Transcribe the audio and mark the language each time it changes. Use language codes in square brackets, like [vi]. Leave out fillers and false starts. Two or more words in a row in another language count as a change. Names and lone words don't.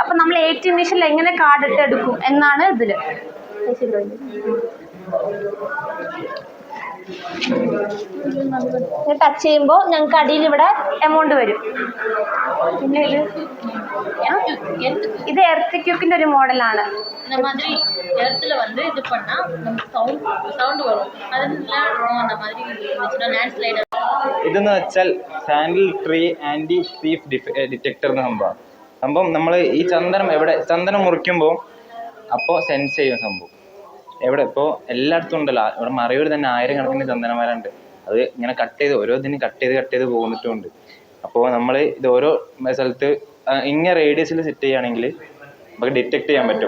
[ml] അപ്പം നമ്മൾ ATM മെഷീനിൽ എങ്ങനെ കാർഡ് ഇട്ട് എടുക്കും എന്നാണ് ഇതിൽ. ടച്ച് ചെയ്യുമ്പോൾ ഞങ്ങൾക്ക് അടിയിൽ ഇവിടെ എമൗണ്ട് വരും. പിന്നെ ഇത് എർത്തിക്യൂക്കിന്റെ ഒരു മോഡലാണ്. [ta] இந்த மாதிரி இடத்துல வந்து இது பண்ணா நமக்கு சவுண்ட் வரும். அதனால அந்த மாதிரி இருந்துச்சுன்னா லேண்ட்ஸ்லைட். [ml] ഇതെന്ന് വെച്ചാൽ [en] sandal tree anti thief detector [ml] എന്ന സംഭവം നമ്മൾ ഈ ചന്ദനം മുറിക്കുമ്പോൾ അപ്പോൾ സെൻസ് ചെയ്യും സംഭവം. എവിടെ ഇപ്പോൾ എല്ലായിടത്തും ഉണ്ടല്ലോ, ഇവിടെ മറയൂർ തന്നെ 1000 കണക്കിന് ചന്ദനമരമുണ്ട്. അത് ഇങ്ങനെ ഓരോ ഇതിനും കട്ട് ചെയ്ത് പോകുന്നിട്ടുമുണ്ട്. അപ്പോൾ നമ്മൾ ഇത് ഓരോ സ്ഥലത്ത് ഇങ്ങനെ റേഡിയസിൽ സെറ്റ് ചെയ്യുകയാണെങ്കിൽ നമുക്ക് ഡിറ്റക്ട് ചെയ്യാൻ പറ്റും.